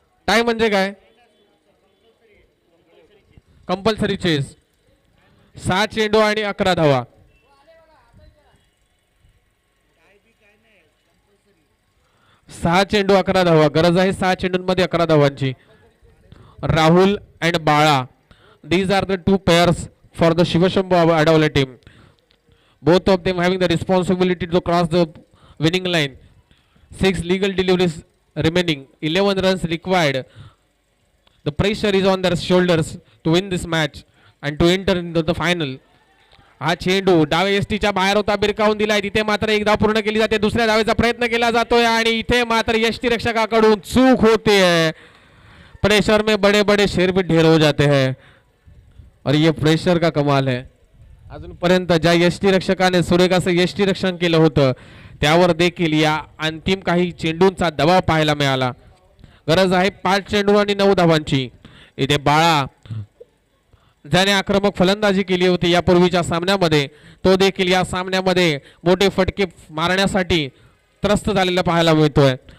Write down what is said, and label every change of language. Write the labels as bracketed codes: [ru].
[mr] Tie म्हणजे काय? Compulsory chess. 6 चेंडू आणि 11 धावा. सहा चेंडू 11 धावा. गरज आहे 6 चेंडूंमध्ये 11 धावांची. [en] Rahul and Bala, these are the 2 pairs for the Shivashambu Adavale team. Both of them having the responsibility to cross the winning line. 6 legal deliveries remaining. 11 runs required. The pressure is on their shoulders to win this match and to enter into the final. [mr] हा चेंडू डावे एसटीच्या बाहेर होता, बिरकावून दिलाय. तिथे मात्र एक धाव पूर्ण केली जाते. दुसऱ्या धावेचा प्रयत्न केला जातोय आणि इथे मात्र एसटी रक्षकाकडून चूक होते है. [hi] प्रेशर में बड़े बड़े शेर भी ढेर हो जाते हैं और ये प्रेशर का कमाल है. [mr] अजूनपर्यंत ज्या एसटी रक्षकाने सुरेखाचं एसटी रक्षण केलं होतं त्यावर देखील या अंतिम काही चेंडूंचा दबाव पाहायला मिळाला. गरज आहे 5 चेंडू आणि 9 धावांची. इथे बाळा ज्याने आक्रमक फलंदाजी केली होती यापूर्वीच्या सामन्यामध्ये, तो देखील या सामन्यामध्ये मोठे फटके मारण्यासाठी त्रस्त झालेला पाहायला मिळतोय.